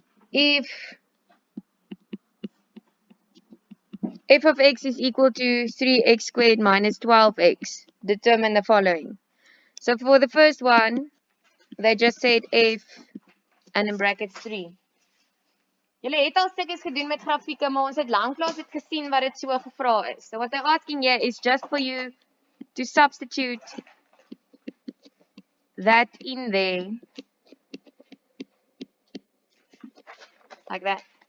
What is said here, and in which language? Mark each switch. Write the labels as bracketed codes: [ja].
[en] If f of x is equal to 3x squared minus 12x, determine the following. So for the first one, they just said f and in brackets 3. [af] Julle het al stukkies gedoen met grafieke, maar ons het lanklaas het gesien wat dit so gevra is. [en] So what they're asking here is just for you to substitute that in there, like that.